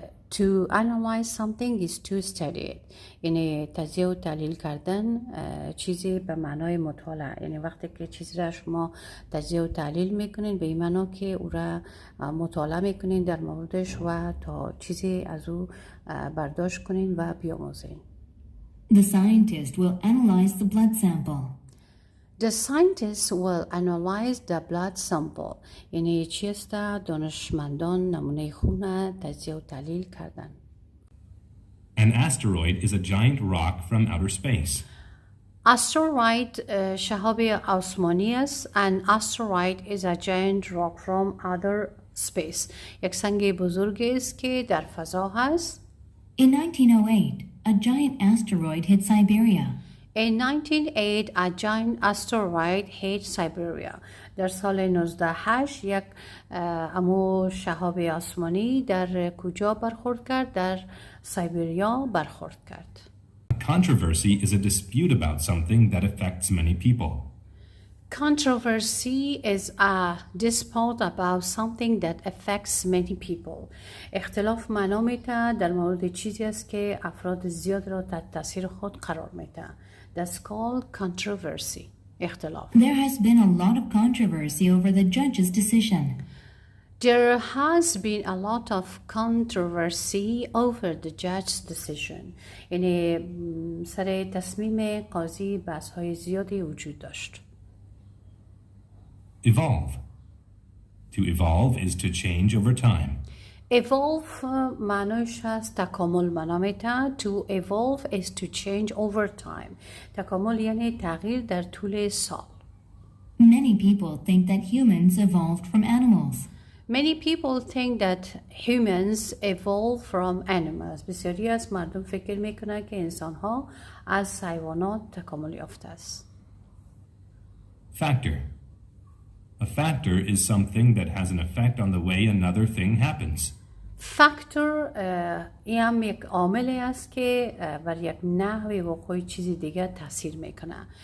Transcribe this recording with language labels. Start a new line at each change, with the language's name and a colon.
English: To analyze something is to study it.
Persian: یعنی تجزیه و تحلیل کردن چیزی به معنای مطالعه. یعنی وقتی که چیزی را شما تجزیه و تحلیل میکنین به این معنا که او را مطالعه میکنین در موردش و تا چیزی از او برداشت کنین و بیاموزین.
English: The scientist will analyze the blood sample. The scientists will analyze the blood sample.
Persian: یعنی چیست دانشمندان نمونه خون تجزیه و تحلیل کردن.
English: An asteroid is a giant rock from outer space.
Persian: Asteroid شهاب آسمانی است.
English: An asteroid is a giant rock from outer space.
Persian: یک سنگ بزرگ است که در فضا هست.
English: In 1908, a giant asteroid hit Siberia. In 1908, a giant asteroid hit Siberia.
Persian: در سال 1908 یک امو شهاب آسمانی در کجا برخورد کرد؟ در سایبریا برخورد کرد.
English: Controversy is a dispute about something that affects many people. Controversy is a dispute about something that affects many people.
Persian: اختلاف معنا میده در مورد چیزی است که افراد زیاد را تحت تاثیر خود قرار میده.
English: That's called controversy.
Persian: اختلاف.
English: There has been a lot of controversy over the judge's decision. There has been a lot of controversy over the judge's decision.
Persian: یعنی سر تصمیم قاضی بحث‌های زیادی وجود داشت.
English: Evolve. To evolve is to change over time.
Persian: Evolve معنیش هست تکامل معنا میده.
English: To evolve is to change over time.
Persian: تکامل یعنی تغییر در طول سال.
English: Many people think that humans evolved from animals. Many people think that humans evolved from animals.
Persian: بسیاری از مردم فکر میکنن که انسان‌ها از حیوانات تکامل یافته است.
English: Factor. A factor is something that has an effect on the way another thing happens.
Persian: فاکتور این هم یک عاملی است که بر یک نحو وقوع چیزی دیگر تاثیر میکنه.